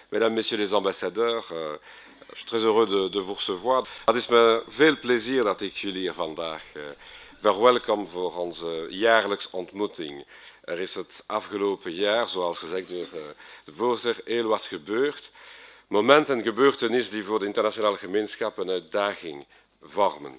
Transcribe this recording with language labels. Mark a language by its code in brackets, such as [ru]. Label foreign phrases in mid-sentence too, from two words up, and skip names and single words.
[fr] Mesdames, Messieurs les ambassadeurs, je suis très heureux de vous recevoir. [nl] Het is me veel plezier dat ik jullie hier vandaag verwelkom voor onze jaarlijks ontmoeting. Er is het afgelopen jaar, zoals gezegd door de voorzitter, heel wat gebeurd. Momenten en gebeurtenissen die voor de internationale gemeenschap een uitdaging vormen.